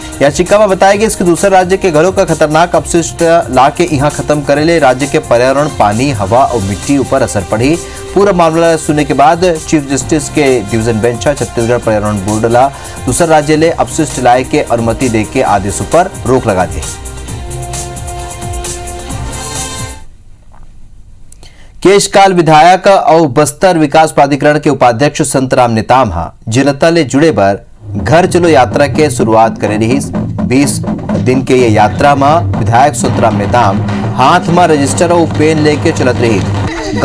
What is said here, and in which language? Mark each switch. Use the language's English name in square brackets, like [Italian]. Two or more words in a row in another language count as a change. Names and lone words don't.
[Chhattisgarhi] याचिका में बताया गया इसके दूसरे राज्य के घरों का खतरनाक अपशिष्ट लाके यहाँ खत्म करे ले राज्य के पर्यावरण, पानी, हवा और मिट्टी ऊपर असर पड़ी। पूरा मामला सुनने के बाद [English] Chief Justice [Chhattisgarhi] के [English] division bench [Chhattisgarhi] छत्तीसगढ़ पर्यावरण बोर्ड ला दूसरे राज्य ले अपशिष्ट लाए के अनुमति दे के आदेश पर रोक लगा दी। केशकाल विधायक और बस्तर विकास प्राधिकरण के उपाध्यक्ष संतराम नेताम जनता ले जुड़े बर घर चलो यात्रा के शुरुआत करे रही। 20 दिन के ये यात्रा में विधायक संतराम नेताम हाथ में रजिस्टर और पेन लेके चलत रही।